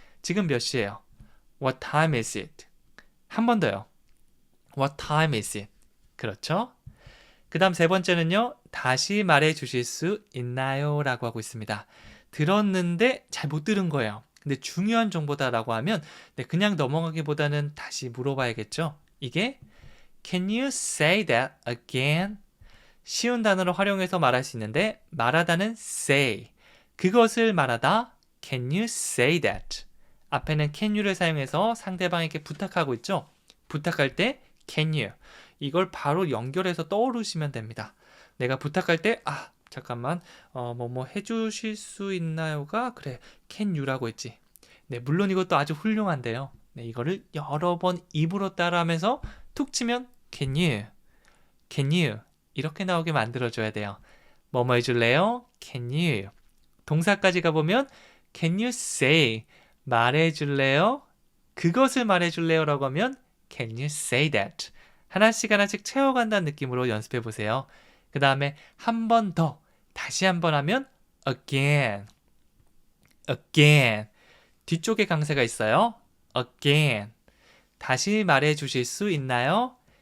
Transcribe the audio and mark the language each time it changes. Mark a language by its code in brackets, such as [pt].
[ko] 지금 몇 시예요? [en] What time is it? [ko] 한 번 더요. [en] What time is it? [ko] 그렇죠? 그 다음 세 번째는요. 다시 말해 주실 수 있나요? 라고 하고 있습니다. 들었는데 잘 못 들은 거예요. 근데 중요한 정보다라고 하면 네, 그냥 넘어가기보다는 다시 물어봐야겠죠. 이게 [en] Can you say that again? [ko] 쉬운 단어를 활용해서 말할 수 있는데 말하다는 say, 그것을 말하다 [en] Can you say that? [ko] 앞에는 can you를 사용해서 상대방에게 부탁하고 있죠. 부탁할 때 can you 이걸 바로 연결해서 떠오르시면 됩니다. 내가 부탁할 때 잠깐만 뭐뭐 해주실 수 있나요가 그래 can you라고 했지. 네, 물론 이것도 아주 훌륭한데요. 네, 이거를 여러 번 입으로 따라하면서 툭 치면 can you, can you 이렇게 나오게 만들어줘야 돼요. 뭐뭐 해줄래요? can you. 동사까지 가보면 [en] can you say [ko] 말해줄래요? 그것을 말해줄래요? 라고 하면 [en] can you say that. [ko] 하나씩 하나씩 채워간다는 느낌으로 연습해 보세요. 그 다음에 한 번 더, 다시 한 번 하면 again, again. 뒤쪽에 강세가 있어요. again. 다시 말해 주실 수 있나요?